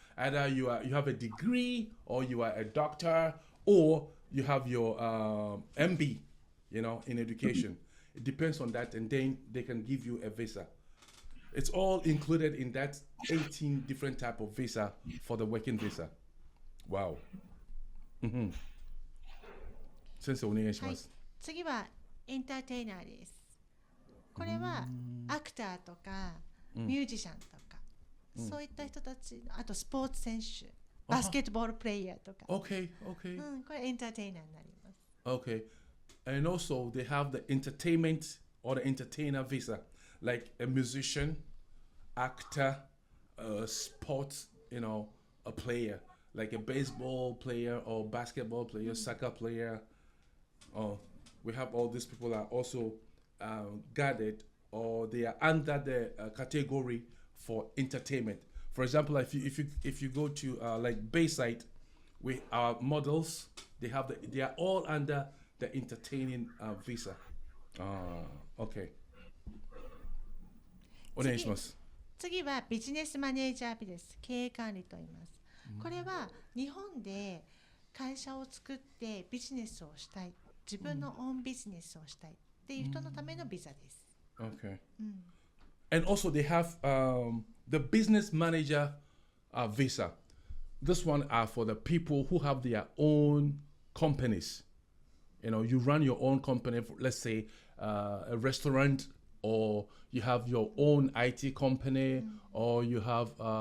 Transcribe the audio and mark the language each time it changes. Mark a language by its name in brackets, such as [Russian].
[English] Either you have a degree, or you are a doctor, or you have your MB, in education. It depends on that, and then they can give you a visa. It's all included in that 18 different type of visa for the working visa. Wow. [Japanese] 先生お願いします。次はエンターテイナーです。これはアクターとかミュージシャンとか、そういった人たち、あとスポーツ選手、バスケットボールプレイヤーとか。 [English] Okay. [Japanese] これエンターテイナーになります。 [English] Okay. And also they have the entertainment or the entertainer visa, like a musician, actor, sports, a player, like a baseball player or basketball player, soccer player. We have all these people are also guarded, or they are under the category for entertainment. For example, if you go to like Bayside, our models, they are all under the entertaining visa. Okay. [Japanese] お願いします。次はビジネスマネージャービです。経営管理と言います。これは日本で会社を作ってビジネスをしたい、自分のオンビジネスをしたいっていう人のためのビザです。 [English] Okay. And also they have the business manager visa. This one are for the people who have their own companies. You run your own company, for, let's say a restaurant, or you have your own IT company, or you have,